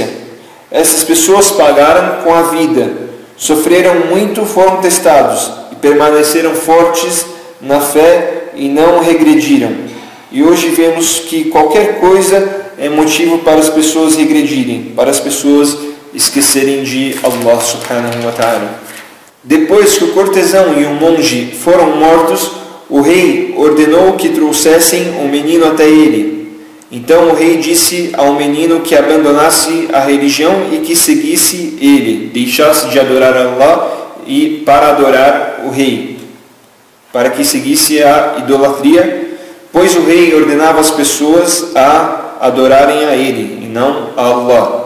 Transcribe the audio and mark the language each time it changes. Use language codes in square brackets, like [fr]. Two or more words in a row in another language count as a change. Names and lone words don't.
[pt] Essas pessoas pagaram com a vida, sofreram muito, foram testados e permaneceram fortes na fé e não regrediram. E hoje vemos que qualquer coisa é motivo para as pessoas regredirem, para as pessoas esquecerem de Allah [ar] سبحانه وتعالى. [pt] Depois que o cortesão e o monge foram mortos, o rei ordenou que trouxessem o menino até ele. Então o rei disse ao menino que abandonasse a religião e que seguisse ele, deixasse de adorar Allah e para adorar o rei, para que seguisse a idolatria, pois o rei ordenava as pessoas a adorarem a ele e não a Allah.